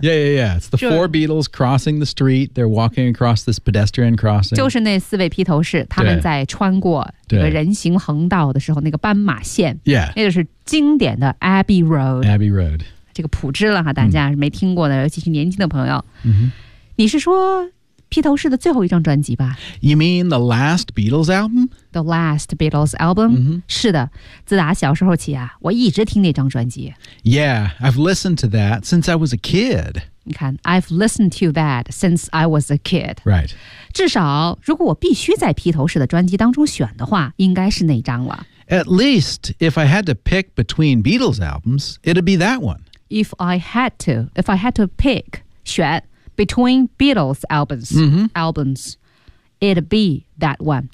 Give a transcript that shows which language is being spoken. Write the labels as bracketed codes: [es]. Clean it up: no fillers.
[en] yeah yeah yeah it's the four Beatles crossing the street they're walking across this pedestrian crossing [zh] 就是那四位披头士他们在穿过这个人行横道的时候那个斑马线 [en] yeah [zh] 那就是经典的 Abbey Road [en] Abbey Road [zh] 这个普知了哈大家没听过的、mm. 尤其是年轻的朋友、 [en] mm-hmm. [zh] 你是说披头士的最后一张专辑吧 [en] You mean the last Beatles album? The last Beatles album?、 Mm-hmm. [zh] 是的自打小时候起啊我一直听那张专辑 [en] Yeah, I've listened to that since I was a kid [zh] 你看 [en] I've listened to that since I was a kid Right [zh] 至少如果我必须在披头士的专辑当中选的话应该是那张了 [en] At least if I had to pick between Beatles albums it'd be that one If I had to pick [zh] 选 [en] Between Beatles albums,、 mm-hmm. albums, it'd be that one.、